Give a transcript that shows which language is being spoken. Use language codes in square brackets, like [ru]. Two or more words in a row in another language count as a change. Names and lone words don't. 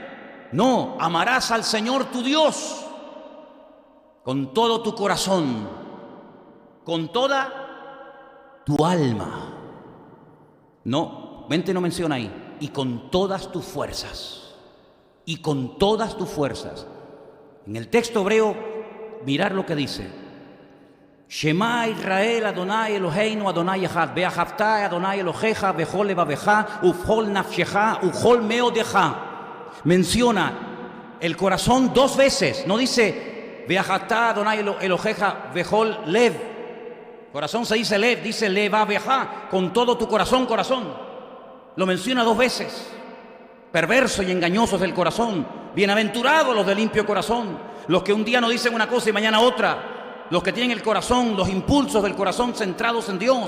[es] No, amarás al Señor tu Dios con todo tu corazón, con toda tu alma. No, mente no menciona ahí. Y con todas tus fuerzas. Y con todas tus fuerzas. En el texto hebreo, mirar lo que dice: [he] שמע ישראל, אדוני אלוהינו, אדוני אחד, ואהבת אדוני אלוהיך, בכל לבבך, ובכל נפשך, ובכל מאודך. [es] Menciona el corazón dos veces. No dice [he] ואהבת אדוני אלוהיך, בכל לב. [es] Corazón se dice lev, dice levavecha, con todo tu corazón, corazón. Lo menciona dos veces. Perverso y engañoso es el corazón. Bienaventurados los de limpio corazón, los que un día no dicen una cosa y mañana otra, los que tienen el corazón, los impulsos del corazón centrados en Dios.